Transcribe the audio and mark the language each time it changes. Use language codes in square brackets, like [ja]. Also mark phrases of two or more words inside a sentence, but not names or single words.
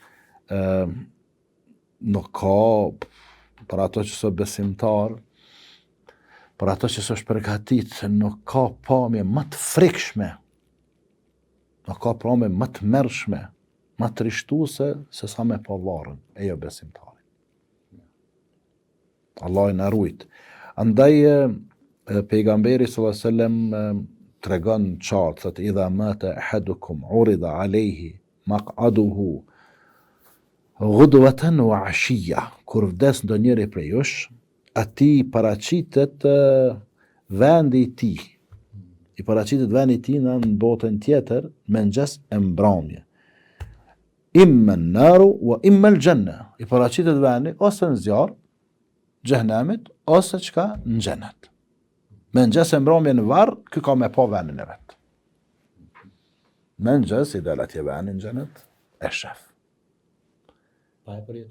[sq] nuk ka për ato që është besimtar, për ato që është përgatit, nuk ka pamje më të frikshme, nuk ka pamje më të mërshme, më të rishtuese se sa me pa varrën e jo besimtarit. Allah i na rujt. Andaj pejgamberi [ar] صلى الله عليه وسلم [sq] tregon qartë, thotë [ar] إذا مات أحدكم عرض عليه مقعده غدوة وعشية, [sq] kur vdes ndonjëri prej jush, atij paraqitet vendi i tij. I paraqitet vendi i tij në botën tjetër, mëngjes e mbrëmje. [ar] إما النار وإما الجنة. [sq] I paraqitet vendi ose në zjarr, xhenemit, ose çka në xhenet. Mëngjes e mbrëmje në varr, ky ka me pa vendin e vet. Mëngjes i dal atje vendi në xhenet, e shef. Pa e përjetu?